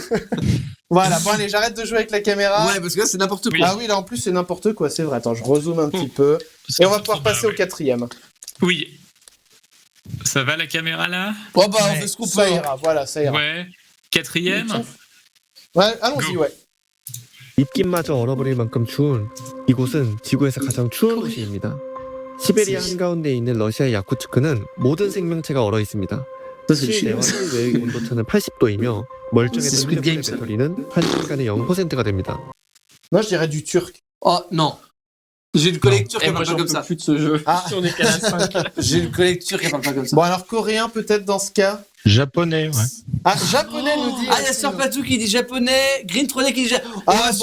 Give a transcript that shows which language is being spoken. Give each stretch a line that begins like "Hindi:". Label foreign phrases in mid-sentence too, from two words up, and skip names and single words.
French: Voilà, bon allez, j'arrête de jouer avec la caméra. Ouais, parce que là, c'est n'importe quoi. Oui. Ah oui, là en plus c'est n'importe quoi, c'est vrai. Attends, je rezoome un petit peu. Parce Et que on va c'est pouvoir trop passer bas, au 4e. Oui. Ça va la caméra là? Bon, bah, on Ouais, fait ce qu'on peut. ça ira, voilà, ça ira. Ouais. 4e? Ouais, allons-y, Go. ouais.
Korean: 입김마저 얼어버릴 만큼 추운 이곳은 지구에서 가장 추운 도시입니다. 시베리아 한가운데 있는 러시아의 야쿠츠크는 모든 생명체가 얼어 있습니다. 실내와 실외의 온도차는 80도이며 멀쩡했던 Squid Game, 휴대폰의
French: ça.
Korean: 배터리는 1시간에 0%가 됩니다.
French: Moi je dirais du turc. Oh non. J'ai une collecture qui Et moi parle pas j'en comme peux ça. plus de ce jeu. Ah. On est qu'à la 5. J'ai une collecture qui parle pas comme ça. Bon alors coréen peut-être dans ce cas. Japonais, ouais. Ah, japonais nous dit. Ah, il y a aussi, Sir nous. Patou qui dit japonais, Green Trolley qui dit japonais. Ah, On va